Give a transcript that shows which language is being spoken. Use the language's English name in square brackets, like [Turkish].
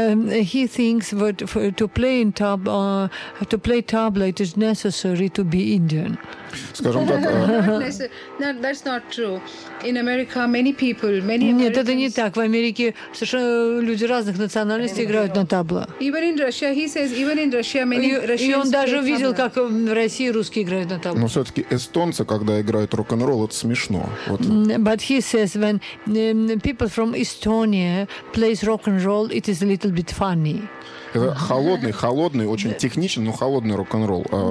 [English] He thinks that to play in to play tabla it is necessary to be Indian. [Russian] Скажем так. [English] That's not true. In America many people, many [Russian] Нет, это не так. В Америке совершенно люди разных национальностей играют на табло. [English] Even in Russia, he says, even in Russia many Russians. [Russian] И он даже видел, как в России русские играют на табло. Но все-таки эстонцы, когда играют рок-н-ролл, это смешно. Вот. [English] But he says when people from Estonia plays rock and roll, it is a little bit funny. [Russian] Это холодный, очень техничный, но холодный рок-н-ролл.